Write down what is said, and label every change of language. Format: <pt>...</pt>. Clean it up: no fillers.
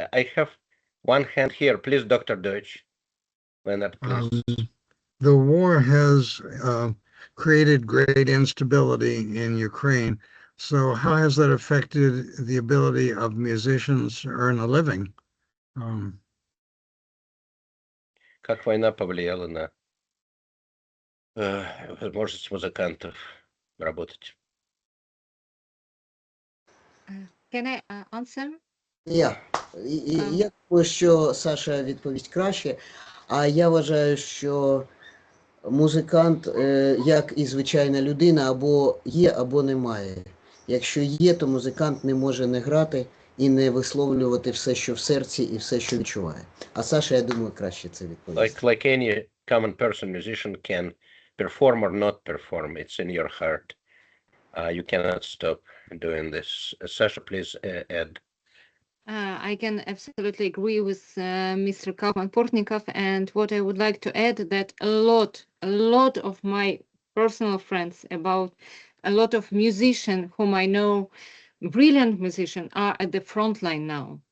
<en>I have one hand here. Please, Dr. Deutsch. Leonard, please. The war has created great instability in Ukraine. So how has that affected the ability of musicians to earn a living?</en> <ru>Как война повлияла на возможность музыкантов работать? Can I answer?</ru> <uk>Я думаю, що Саша відповість краще, а я вважаю, що музикант, як і звичайна людина, або є, або немає. Якщо є, то музикант не може не грати і не висловлювати все, що в серці, і все, що відчуває. А Саша, я думаю, краще це відповісти.</uk> <en>Like any common person, musician can perform or not perform. It's in your heart. You cannot stop doing this. Sasha, please add. I can absolutely agree with Mr. Kaufman-Portnikov, and what I would like to add that a lot of my personal friends, about a lot of musicians whom I know, brilliant musicians, are at the front line now.</en>